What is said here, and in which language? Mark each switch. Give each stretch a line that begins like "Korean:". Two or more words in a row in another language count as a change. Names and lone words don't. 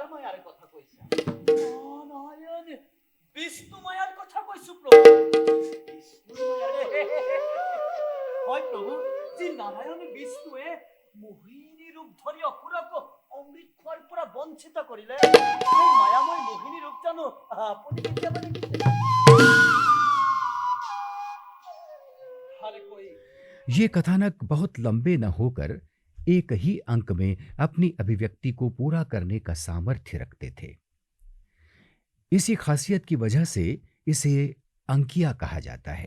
Assamese: মায়াৰ কথা কৈছা নাৰায়ণ বিষ্ণু মায়াৰ কথা কৈছো প্ৰভু বিষ্ণু মায়াৰ হয় প্ৰভু যি নাৰায়ণ বিষ্ণুৱে মোহিনী ৰূপ ধৰি অসুৰক অমৃত খোৱাৰ পৰা বঞ্চিত কৰিলে সেই মায়াময় মোহিনী ৰূপ জানো আপুনি কেতিয়াবা দেখিছে
Hindi: ये कथानक बहुत लंबे न होकर एक ही अंक में अपनी अभिव्यक्ति को पूरा करने का सामर्थ्य रखते थे। इसी खासियत की वजह से इसे अंकिया कहा जाता है।